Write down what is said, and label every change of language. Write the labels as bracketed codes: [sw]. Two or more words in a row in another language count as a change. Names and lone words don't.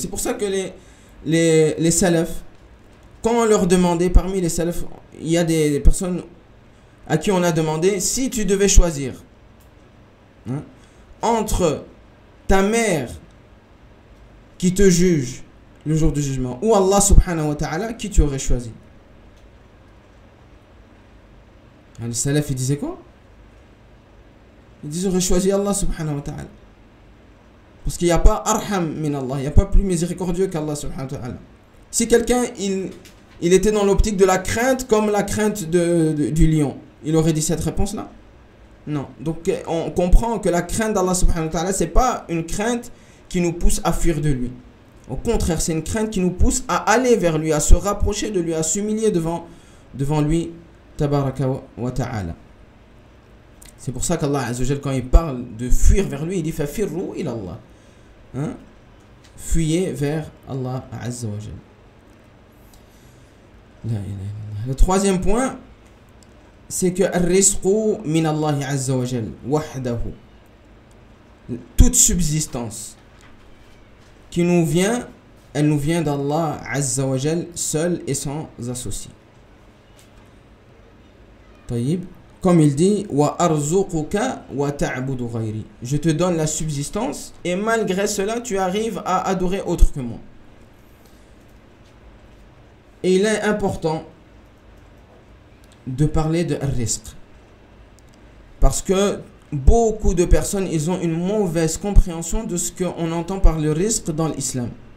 [fr] C'est pour ça que les salafs, quand on leur demandait, parmi les salafs, il y a des personnes à qui on a demandé, si tu devais choisir entre ta mère qui te juge le jour du jugement ou [ar] الله سبحانه وتعالى, [fr] qui tu aurais choisi? Les salafs, ils disaient quoi? Ils disaient j'aurais choisi [ar] الله سبحانه وتعالى. [fr] Parce qu'il n'y a pas [ar] أرحم من الله, [fr] il n'y a pas plus miséricordieux qu' [ar] الله سبحانه وتعالى. [fr] Si quelqu'un il était dans l'optique de la crainte comme la crainte du lion, il aurait dit cette réponse-là? Non. Donc on comprend que la crainte d' [ar] الله سبحانه وتعالى, [fr] c'est pas une crainte qui nous pousse à fuir de lui. Au contraire, c'est une crainte qui nous pousse à aller vers lui, à se rapprocher de lui, à s'humilier devant lui, [ar] تبارك وتعالى. [fr] C'est pour ça qu' [ar] الله عز وجل, [fr] quand il parle de fuir vers lui, il dit [ar] ففروا إلى الله. [fr] Fuyez vers [ar] الله عز وجل. [fr] Le troisième point, c'est que [ar] الرزق من الله عز وجل وحده. [fr] Toute subsistance qui nous vient, elle nous vient d' [ar] الله عز وجل, [fr] seul et sans associé. طيب. Comme il dit, [ar] وأرزقك وتعبد غيري. [fr] Je te donne la subsistance et malgré cela, tu arrives à adorer autre que moi. Et il est important de parler de rizq. Parce que beaucoup de personnes, ils ont une mauvaise compréhension de ce qu'on entend par le rizq dans l'islam.